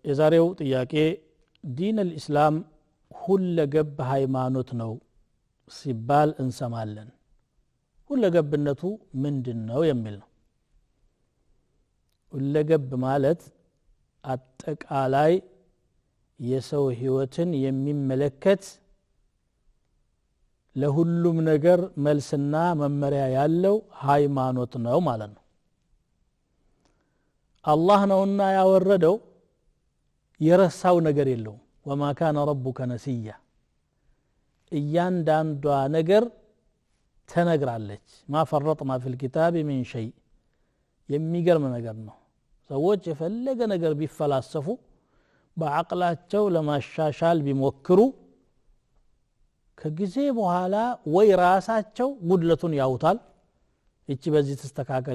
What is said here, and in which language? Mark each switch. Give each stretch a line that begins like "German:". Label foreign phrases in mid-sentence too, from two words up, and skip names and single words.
Amharic: የዛሬው ጥያቄ
Arabic: دين الاسلام
Amharic: ሁለገብ ሃይማኖት ነው ሲባል እንሰማለን ሁለገብነቱ ምንድነው የሚል ነው ሁለገብ ማለት አጠቃላይ የሰው ህይወትን የሚመለከት ለሁሉም ነገር መልስና መመሪያ ያለው ሃይማኖት ነው ማለት ነው አላህ ነውና ያወረደው የረሳው ነገር የለው
Arabic: وما كان ربك نسيا
Amharic: እያንዳንዷ ነገር ተነግራለች
Arabic: ما فرطنا في الكتاب من شيء
Amharic: የሚገርም ነገር ነው ሰዎች የፈለገ ነገር ቢፈላሰፉ በአቅላቸው ለማሻሻል ቢሞክሩ ከጊዜ በኋላ ወይ ራሳቸው ጉድለቱን ያውታል እቺ በዚህ ተስተካከለ